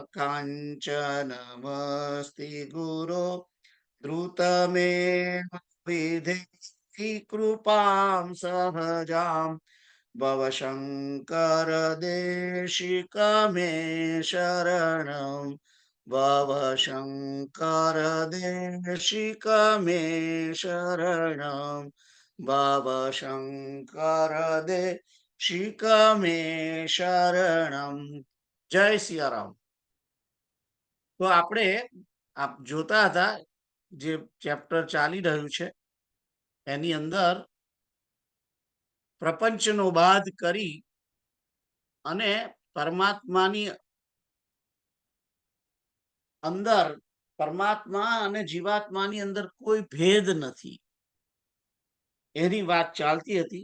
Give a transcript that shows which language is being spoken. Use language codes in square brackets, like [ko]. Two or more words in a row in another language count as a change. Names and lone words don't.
[sa] काञ्चनमस्ति गुरो द्रुतमेव विधेहि कृपां सहजां भव शङ्कर देशिक मे शरणम् भव शङ्कर देशिक मे शरणम् भव शङ्कर देशिक मे शरणम् [gu] જય સિયારામ. તો આપણે આપ જોતા હતા જે ચેપ્ટર ચાલી રહ્યું છે એની અંદર પ્રપંચનો બાદ કરી અને પરમાત્માની અંદર પરમાત્મા અને જીવાત્માની અંદર કોઈ ભેદ નથી એની વાત ચાલતી હતી.